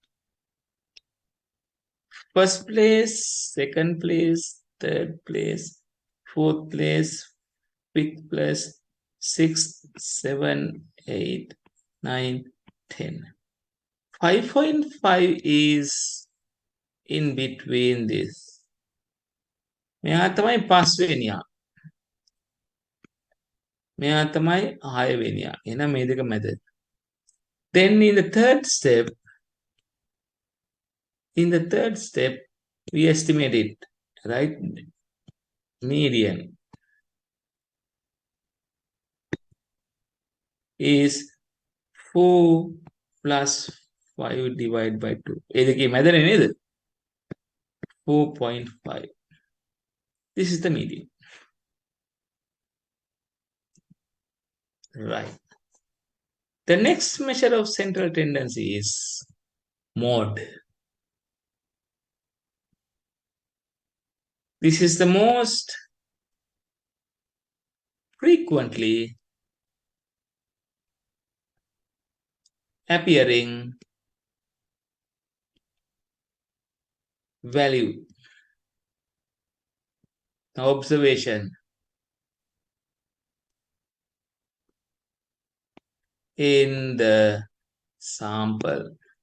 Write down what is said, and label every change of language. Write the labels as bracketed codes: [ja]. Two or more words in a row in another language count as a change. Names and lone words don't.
[en] First place, second place, third place, fourth place, fifth place, 6, 7, 8, 9, 10. 5.5 is in between this. [si] මෙයා තමයි 5 වෙනියා. මෙයා තමයි 6 වෙනියා. එහෙනම් මේ දෙක මැද. [en] Then in the third step, we estimate it, right? Median is 4 plus 5 divided by 2. [si] ඒ දෙකේ මැදනේ නේද? 4.5. [en] This is the median. Right. The next measure of central tendency is mode. This is the most frequently appearing value observation in the sample.